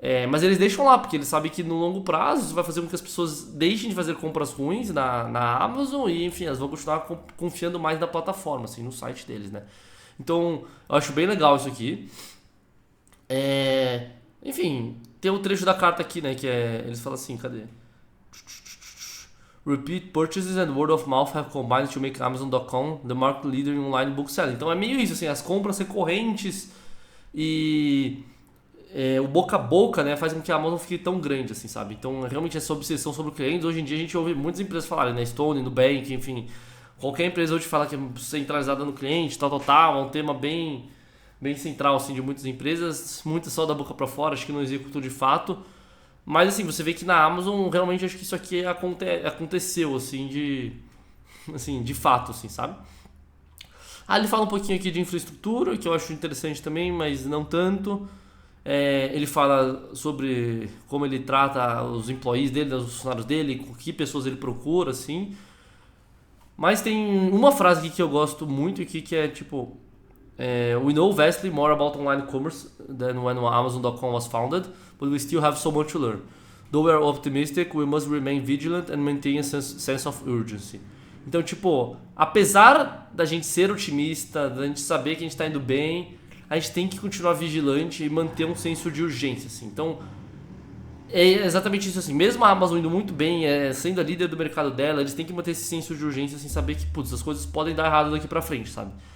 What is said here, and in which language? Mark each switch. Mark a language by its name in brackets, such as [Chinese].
[Portuguese] Mas eles deixam lá, porque eles sabem que no longo prazo isso vai fazer com que as pessoas deixem de fazer compras ruins na Amazon e, enfim, elas vão continuar confiando mais na plataforma, assim, no site deles, né? Então, eu acho bem legal isso aqui. Enfim, tem o trecho da carta aqui, né, que eles falam assim, cadê? [English] Repeat purchases and word of mouth have combined to make Amazon.com the market leader in online book selling. [Portuguese] Então é meio isso, assim, as compras recorrentes e o boca a boca, né, faz com que a Amazon fique tão grande, assim, sabe? Então, realmente essa obsessão sobre o cliente, hoje em dia a gente ouve muitas empresas falarem, né, Stone, Nubank, enfim, qualquer empresa hoje fala que é centralizada no cliente, tal, é um tema bem central, assim, de muitas empresas, muitas só da boca para fora, acho que não executam de fato, mas, assim, você vê que na Amazon, realmente, acho que isso aqui aconteceu, assim, de fato, assim, sabe? Ele fala um pouquinho aqui de infraestrutura, que eu acho interessante também, mas não tanto. Ele fala sobre como ele trata os employees dele, os funcionários dele, com que pessoas ele procura, assim. Mas tem uma frase aqui que eu gosto muito aqui, que é tipo... [English] We know vastly more about online commerce than when Amazon.com was founded, but we still have so much to learn. Though we are optimistic, we must remain vigilant and maintain a sense of urgency. [Portuguese] Então, tipo, apesar da gente ser otimista, da gente saber que a gente está indo bem, a gente tem que continuar vigilante e manter um senso de urgência, assim. Então, é exatamente isso, assim. Mesmo a Amazon indo muito bem, sendo a líder do mercado dela, eles têm que manter esse senso de urgência, assim, saber que, putz, as coisas podem dar errado daqui pra frente, sabe?